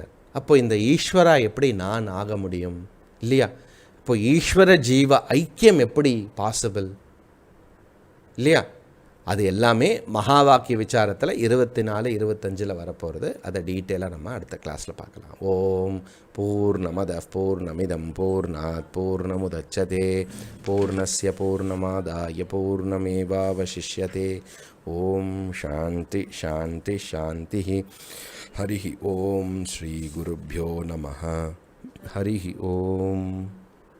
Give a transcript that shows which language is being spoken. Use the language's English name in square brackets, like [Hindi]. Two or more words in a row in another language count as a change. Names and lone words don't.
[Tamil] அப்போ இந்த ஈஸ்வரா எப்படி நான் ஆக முடியும் இல்லையா? இப்போ ஈஸ்வர ஜீவ ஐக்கியம் எப்படி பாசிபிள் இல்லையா? அது எல்லாமே மகா வாக்கிய விசாரத்தில் 24, 25 வரப்போகிறது. அதை டீட்டெயிலாக நம்ம அடுத்த கிளாஸில் பார்க்கலாம். [Sanskrit] ॐ पूर्णमदः पूर्णमिदं पूर्णात् पूर्णमुदच्यते पूर्णस्य पूर्णमादाय पूर्णमेवावशिष्यते. ॐ शान्ति शान्ति शान्ति. हरि ॐ श्री गुरुभ्यो नमः. हरि ॐ.